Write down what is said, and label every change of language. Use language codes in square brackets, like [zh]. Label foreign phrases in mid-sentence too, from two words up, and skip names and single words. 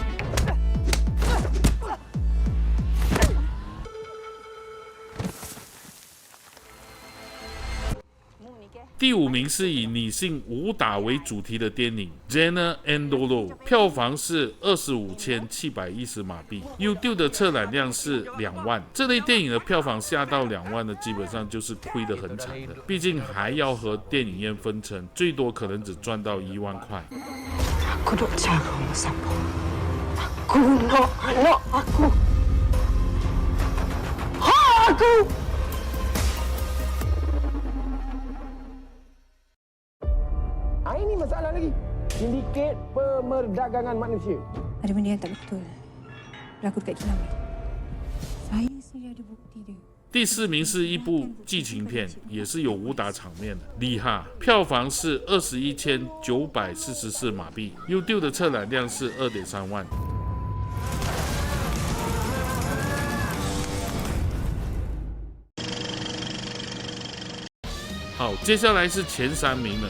[zh] 第5名是以女性武打为主题的电影《Jenna and Dolo》，票房是25,710马币 ，YouTube 的测览量是2万。这类电影的票房下到2万的，基本上就是亏得很惨的，毕竟还要和电影院分成，最多可能只赚到1万块。 [ms] Aku duk cara siapa? Aku nak anak aku. Aku. Ini masalah lagi. Sindiket pemerdagangan manusia. Ada benda yang tak betul berlaku dekat kilang ni. Saya sendiri ada bukti dia. [zh] 第4名是一部剧情片，也是有武打场面的，厉害！票房是21,944马币 ，YouTube 的测览量是2.3万。好，接下来是前3名了。